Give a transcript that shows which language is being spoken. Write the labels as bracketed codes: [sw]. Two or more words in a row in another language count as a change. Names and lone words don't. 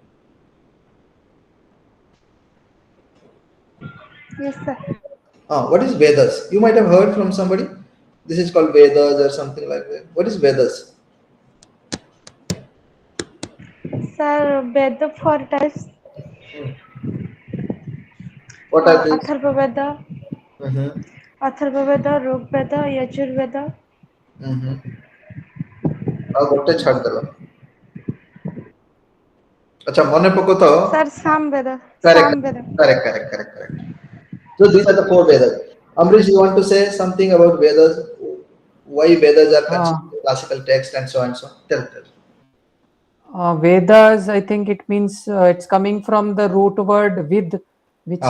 [en] yes sir What is Vedas? You might have heard from somebody. This is called Vedas or something like that. What is Vedas? sir ବେଦ four types Hmm. What are these? [or] ଅଥର୍ବ Mm-hmm. ଅଥର୍ବ ଋଗ୍ବେଦ ଯଜୁର୍ବେଦ Mm-hmm. ଆଉ ଗୋଟେ ଛାଡ଼ିଦେଲ ଆଚ୍ଛା ମନେ ପକଉ ତ sir ସାମବେଦ [en] correct [or] ସାମବେଦ [en] correct correct correct correct so these are the four Vedas. Amrish, you want to say something about Vedas, why Vedas are Uh, considered classical text and so on and so on? Tell. Vedas, I think it means it's coming from the root word vid, which